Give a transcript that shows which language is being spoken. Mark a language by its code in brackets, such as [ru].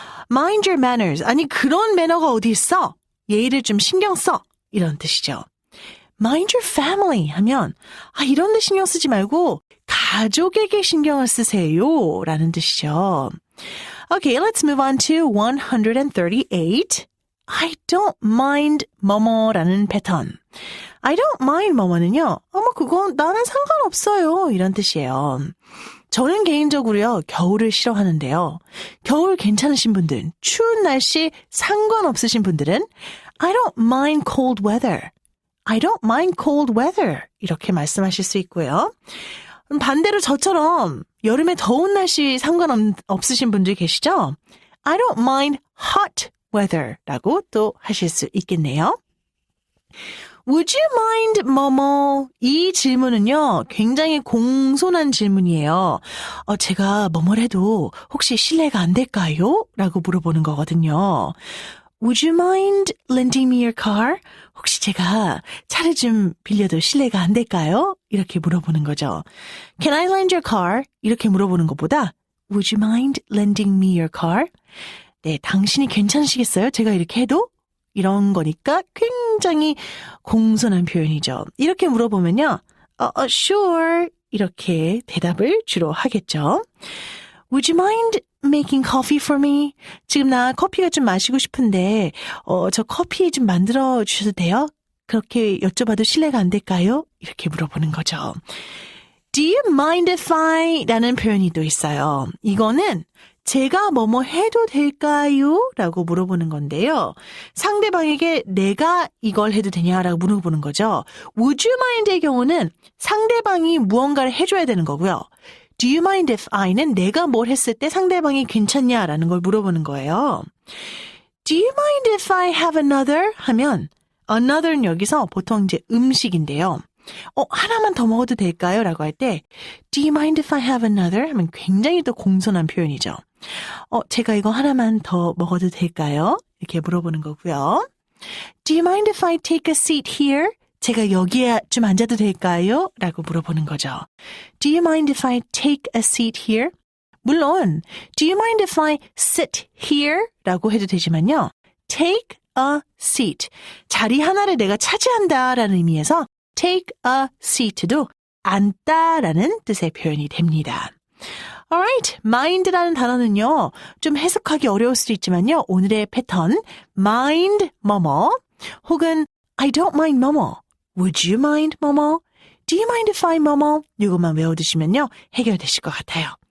[en] mind your manners. [ko] 아니, 그런 매너가 어디 있어? 예의를 좀 신경 써. 이런 뜻이죠. [en] mind your family [ko] 하면 이런 데 신경 쓰지 말고 가족에게 신경을 쓰세요 라는 뜻이죠. [en] Okay, let's move on to 138. I don't mind [ko] 뭐뭐라는 패턴. [en] I don't mind [ko] 뭐뭐는요. 그건 나는 상관없어요. 이런 뜻이에요. 저는 개인적으로요. 겨울을 싫어하는데요. 겨울 괜찮으신 분들, 추운 날씨 상관없으신 분들은 [en] I don't mind cold weather. I don't mind cold weather. [ko] 이렇게 말씀하실 수 있고요. 반대로 저처럼 여름에 더운 날씨 상관없으신 분들 계시죠? [en] I don't mind hot weather라고 [ko] 또 하실 수 있겠네요. [en] Would you mind [ko] 뭐뭐? 이 질문은요, 굉장히 공손한 질문이에요. 제가 뭐뭐를 해도 혹시 실례가 안 될까요? 라고 물어보는 거거든요. [en] Would you mind lending me your car? [ko] 혹시 제가 차를 좀 빌려도 실례가 안 될까요? 이렇게 물어보는 거죠. [en] Can I lend your car? [ko] 이렇게 물어보는 것보다 [en] Would you mind lending me your car? [ko] 네, 당신이 괜찮으시겠어요? 제가 이렇게 해도? 이런 거니까 굉장히 공손한 표현이죠. 이렇게 물어보면요. Sure. 이렇게 대답을 주로 하겠죠. [en] Would you mind making coffee for me? [ko] 지금 나 커피가 좀 마시고 싶은데 저 커피 좀 만들어 주셔도 돼요? 그렇게 여쭤봐도 실례가 안 될까요? 이렇게 물어보는 거죠. [en] Do you mind if I? [ko] 라는 표현이 또 있어요. 이거는 제가 뭐뭐 해도 될까요? 라고 물어보는 건데요. 상대방에게 내가 이걸 해도 되냐라고 물어보는 거죠. [en] Would you mind [ko] 의 경우는 상대방이 무언가를 해줘야 되는 거고요. [en] Do you mind if I [ko] 는 내가 뭘 했을 때 상대방이 괜찮냐라는 걸 물어보는 거예요. [en] Do you mind if I have another? [ko] 하면 another는 여기서 보통 이제 음식인데요. 하나만 더 먹어도 될까요? 라고 할 때 [en] Do you mind if I have another? [ko] 하면 굉장히 또 공손한 표현이죠. 제가 이거 하나만 더 먹어도 될까요? 이렇게 물어보는 거고요. [en] Do you mind if I take a seat here? [ko] 제가 여기에 좀 앉아도 될까요? 라고 물어보는 거죠. [en] Do you mind if I take a seat here? [ko] 물론 [en] Do you mind if I sit here? [ko] 라고 해도 되지만요. [en] Take a seat. [ko] 자리 하나를 내가 차지한다 라는 의미에서 [en] take a seat [ko] 도 앉다라는 뜻의 표현이 됩니다. Alright, mind라는 단어는요, 좀 해석하기 어려울 수도 있지만요, 오늘의 패턴, mind 뭐뭐, 혹은 [en] I don't mind [ko] 뭐뭐, [en] would you mind [ko] 뭐뭐, [en] do you mind if I [ko] 뭐뭐, 이것만 외워두시면요, 해결되실 것 같아요.